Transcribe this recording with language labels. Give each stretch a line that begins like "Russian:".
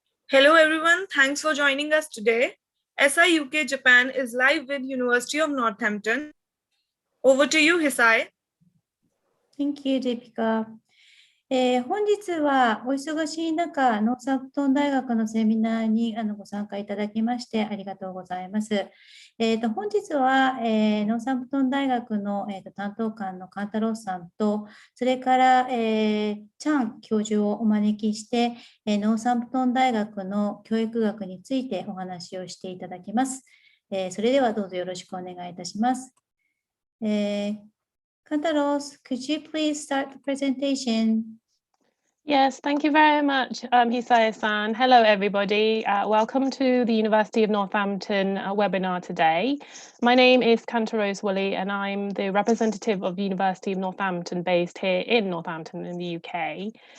English: Hello everyone, thanks for joining us today. SI UK Japan is live with University of Northampton. Over to you, Hisai. Thank you, Deepika.
Japanese: 本日はお忙しい中、ノーサンプトン大学のセミナーにご参加いただきましてありがとうございます。本日は、ノーサンプトン大学の、担当官の勘太郎さんと、それから、チャン教授をお招きして、ノーサンプトン大学の教育学についてお話をしていただきます。それではどうぞよろしくお願いいたします。
English: Kantaros, could you please start the presentation? Yes, thank you very much, Hisaya-san. Hello, everybody. Welcome to the University of Northampton webinar today. My name is Kantaros Woolley, and I'm the representative of the University of Northampton based here in Northampton in the UK.